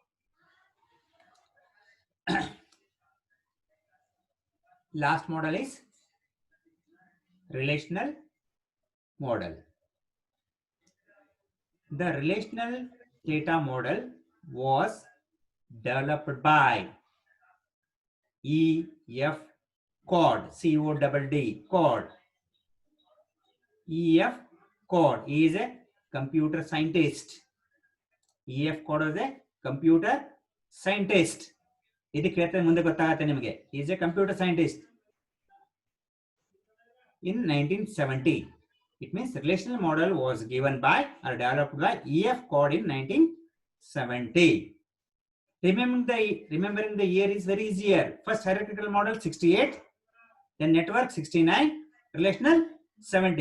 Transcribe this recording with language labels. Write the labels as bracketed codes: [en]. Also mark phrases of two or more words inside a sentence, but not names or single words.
[en] Last model is relational model. The relational data model was developed by E.F. Codd, C-O-D-D, Codd. E.F. Codd is a computer scientist. E.F. Codd is a computer scientist. [kn] ಇದಕ್ಕೆ ಹೇಳ್ತೇನೆ ಮುಂದೆ ಗೊತ್ತಾಗುತ್ತೆ ನಿಮಗೆ. [en] He is a computer scientist. In 1970, it means relational model was given by or developed by E.F. Codd in 1970. Remembering the year is very easier. First hierarchical model 68, then network 69, relational 70.